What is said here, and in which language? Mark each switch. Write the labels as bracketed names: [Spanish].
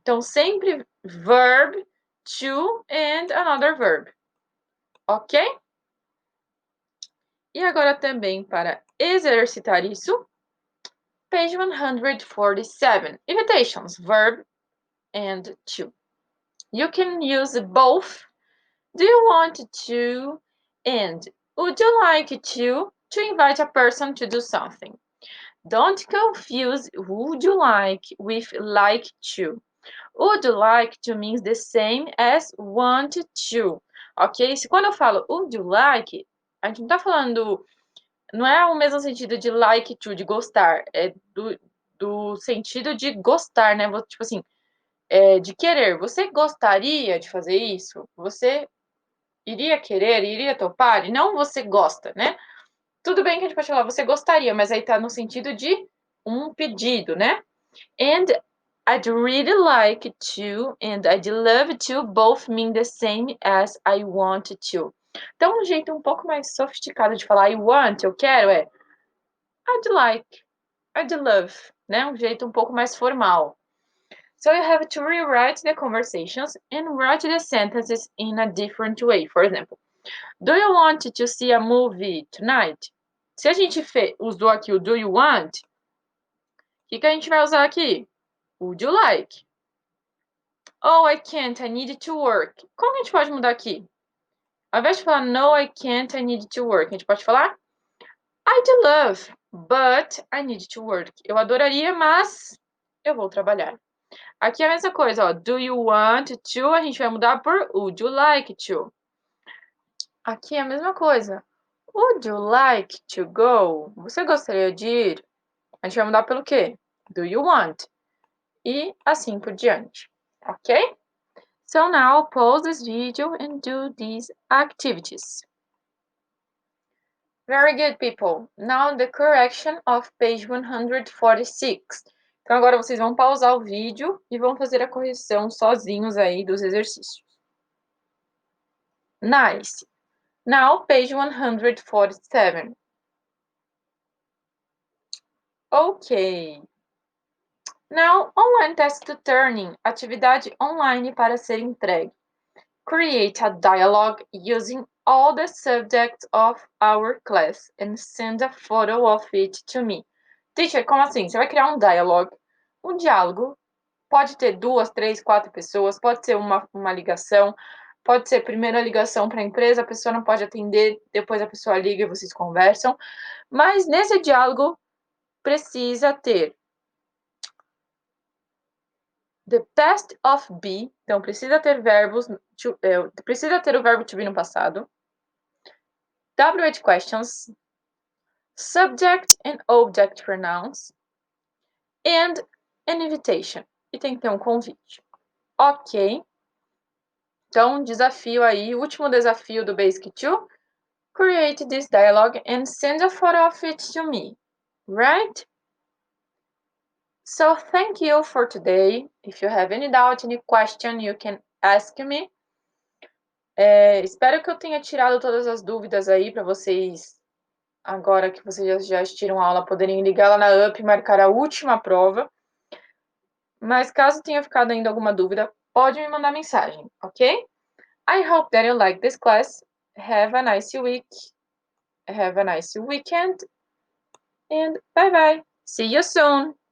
[English] Então, sempre verb, to and another verb. Ok? [Portuguese] E agora também para exercitar isso, page 147, invitations, verb and to. [English] You can use both. Do you want to and would you like to invite a person to do something. Don't confuse would you like with like to. Would you like to means the same as want to, ok? [Portuguese] Se quando eu falo would you like, a gente não tá falando, não é o mesmo sentido de like to, de gostar, é do sentido de gostar, né? Tipo assim, de querer. Você gostaria de fazer isso? Você iria querer, iria topar? E não você gosta, né? Tudo bem que a gente pode falar você gostaria, mas aí tá no sentido de um pedido, né? [English] And I'd really like to and I'd love to both mean the same as I want to. [Portuguese] Então, um jeito um pouco mais sofisticado de falar I want, eu quero, é I'd like, I'd love, né? Um jeito um pouco mais formal. [English] So you have to rewrite the conversations and write the sentences in a different way. For example, do you want to see a movie tonight? [Portuguese] Se a gente usou aqui o do you want, o que a gente vai usar aqui? Would you like? [English] Oh, I can't, I need to work. Como que a gente pode mudar aqui? [Portuguese] Ao invés de falar no, I can't, I need to work, a gente pode falar I'd love, but I need to work. Eu adoraria, mas eu vou trabalhar. Aqui é a mesma coisa, ó. [English] Do you want to? A gente vai mudar por would you like to? [Portuguese] Aqui é a mesma coisa. Would you like to go? Você gostaria de ir? A gente vai mudar pelo quê? Do you want? E assim por diante, ok? [English] So now pause this video and do these activities. Very good, people. Now the correction of page 146. [Portuguese] Então agora vocês vão pausar o vídeo e vão fazer a correção sozinhos aí dos exercícios. [English] Nice. Now page 147. Ok. Now online task to turning. Atividade online para ser entregue. Create a dialogue using all the subjects of our class and send a photo of it to me. [Portuguese] Teacher, como assim? Você vai criar um dialogue. Um diálogo pode ter 2, 3, 4 pessoas, pode ser uma ligação, pode ser primeiro a ligação para a empresa, a pessoa não pode atender, depois a pessoa liga e vocês conversam. Mas nesse diálogo precisa ter the past of be, então precisa ter precisa ter o verbo to be no passado. [English] WH questions, subject and object pronouns, and an invitation. [Portuguese] E tem que ter um convite. Ok. Então, desafio aí, último desafio do Basic 2. [English] Create this dialogue and send a photo of it to me. Right? So, thank you for today. If you have any doubt, any question, you can ask me. [Portuguese] Espero que eu tenha tirado todas as dúvidas aí para vocês, agora que vocês já assistiram a aula, poderem ligar lá na UP e marcar a última prova. Mas caso tenha ficado ainda alguma dúvida, pode me mandar mensagem, ok? [English] I hope that you like this class. Have a nice week. Have a nice weekend. And bye bye. See you soon.